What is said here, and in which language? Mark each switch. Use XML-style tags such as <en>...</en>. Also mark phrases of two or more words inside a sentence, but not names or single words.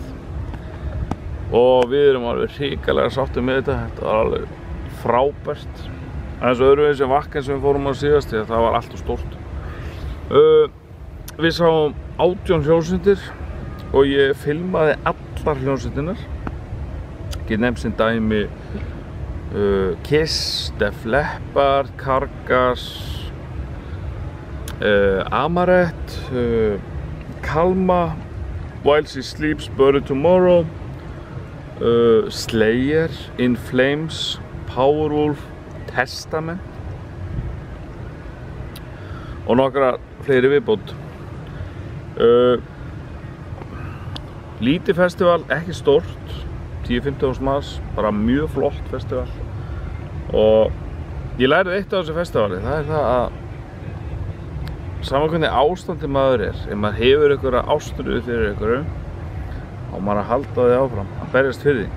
<is>Og við erum alveg hrikalega sáttir með þetta. Þetta var alveg frábært. Aðeins öðruvísi en Wacken sem við fórum á síðast, því að það var allt of stórt. Við sáum 18 hljómsveitir og ég filmaði allar hljómsveitirnar. Get nefnt sem dæmi Kiss, Def Leppard, Carcass, Amaret, Kalma, While She Sleeps, Bury Tomorrow, Slayer, In Flames, Powerwolf, Testament og nokkra fleiri viðbót. Lítið festival, ekki stórt, 10-15 manns, bara mjög flott festival. Og ég lærði eitt á þessu festivali, það er það að saman hvernig ástandi maður er, ef maður hefur einhverja ástríðu fyrir einhverju og maður að halda því áfram, að berjast fyrir því.</is>